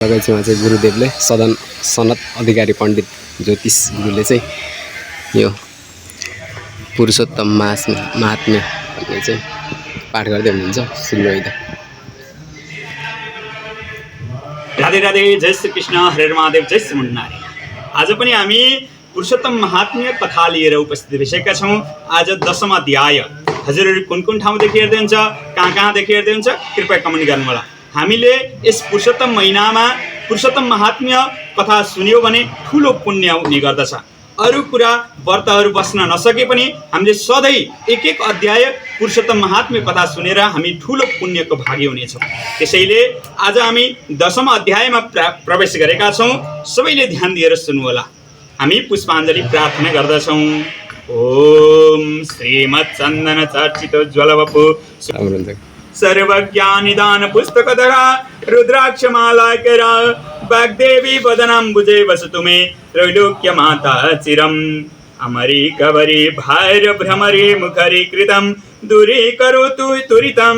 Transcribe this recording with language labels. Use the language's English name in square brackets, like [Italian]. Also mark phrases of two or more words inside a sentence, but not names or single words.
[Nepali] लगाइछौँ चाहिँ गुरुदेवले सनत अधिकारी पण्डित ज्योतिष गुरुले चाहिँ यो पुरुषोत्तम महात्म्य भन्ने चाहिँ पाठ गर्दै हुनुहुन्छ। सुन्नु त। राधे राधे, जय श्री कृष्ण, हरे महादेव, जय श्री मुन्नारी। आज पनि हामी पुरुषोत्तम महात्म्य कथा लिएर उपस्थित भइसकेका छौँ। आज 10औं अध्याय। हजुरहरू कुन कुन ठाउँदेखि हेर्दै हुन्छ, कहाँदेखि हेर्दै हुन्छ, कृपया कमेन्ट गर्नु होला। हामीले यस पुरुषोत्तम महिनामा पुरुषोत्तम महात्म्य कथा सुन्यो भने ठुलो पुण्य हुने गर्दछ। अरू कुरा व्रतहरू बस्न नसके पनि हामीले सधैँ एक एक अध्याय पुरुषोत्तम महात्म्य कथा सुनेर हामी ठुलो पुण्यको भागी हुनेछौँ। त्यसैले आज हामी 10औं अध्यायमा प्रवेश गरेका छौँ। सबैले ध्यान दिएर सुन्नु होला। हामी पुष्पाञ्जली प्रार्थना गर्दछौँ। [Sanskrit] ओम श्रीमत् चन्दन चर्चित ज्वलवपु सर्वज्ञानिदान पुस्तकधरा रुद्राक्षमालाकरा वाग्देवी वदनाम्बुजे वसतु मे त्रैलोक्य माता चिरम् अमरी कवरी भैर भ्रमरे मुखरी कृतं दूरीकरोतु त्वरितं